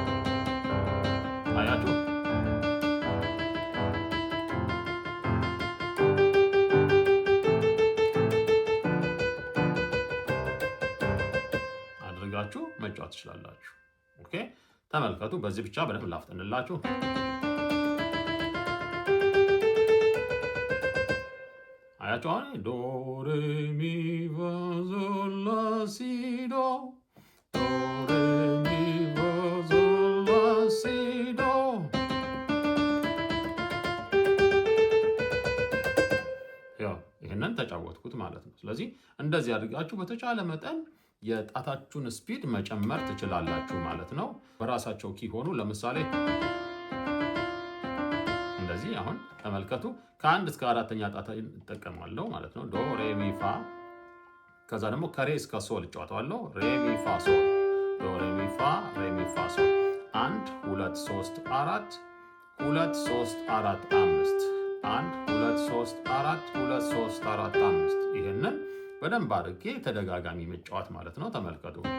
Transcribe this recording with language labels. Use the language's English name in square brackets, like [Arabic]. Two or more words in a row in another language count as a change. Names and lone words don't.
[Amharic] አያችሁ፣ አድርጋችሁ መጫወት ትችላላችሁ። ኦኬ፣ ተመልከቱ። በዚህ ብቻ በደንብ ላፍጠንላችሁ። አያችሁ፣ አሁን ዶ ሬ ሚ ፋ ሶል ላ ሲ ዶ፣ ዶ ሬ ሚ ፋ ሶል ላ ሲ ዶ። ያው ይሄንን ተጫወትኩት ማለት ነው። ስለዚህ እንደዚህ አድርጋችሁ በተቻለ መጠን የጣታችሁን ስፒድ መጨመር ትችላላችሁ ማለት ነው። በራሳቸው ኪ ሆኑ። ለምሳሌ እንደዚህ አሁን ተመልከቱ። ከአንድ እስከ አራተኛ ጣት እጠቀማለሁ ማለት ነው። ዶ ሬ ሚ ፋ፣ ከዛ ደግሞ ከሬ እስከ ሶል እጫወተዋለሁ። ሬ ሚ ፋ ሶል፣ ዶ ሬ ሚ ፋ፣ ሬ ሚ ፋ ሶል። 1 2 3 4 2 3 4 5 1 2 3 4 2 3 4 5 ይሄንን በደንብ አድርጌ ተደጋጋሚ መጫወት ማለት ነው። ተመልከቱ።